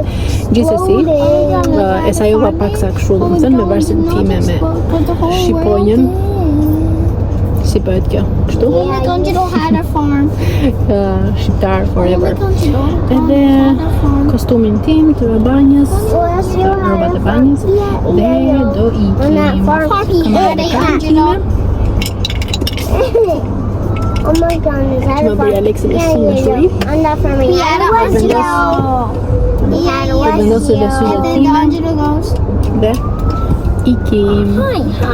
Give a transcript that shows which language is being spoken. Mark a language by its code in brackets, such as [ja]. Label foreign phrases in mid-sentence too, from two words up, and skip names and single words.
[sq] Gjithsesi, e sajova paksa kështu, domethënë me varsin time me shqiponjën. Si bëhet kjo? Kështu? Shqiptar forever. Edhe kostumin tim të banjës, robat e banjës dhe do ikim. [en] Oh my god, is that [sq] Që më bëri Aleksi me shumë me shuri. [en] I'm not from here. [sq] Të vendosë dhe syjet time dhe ikim. [en] Hi.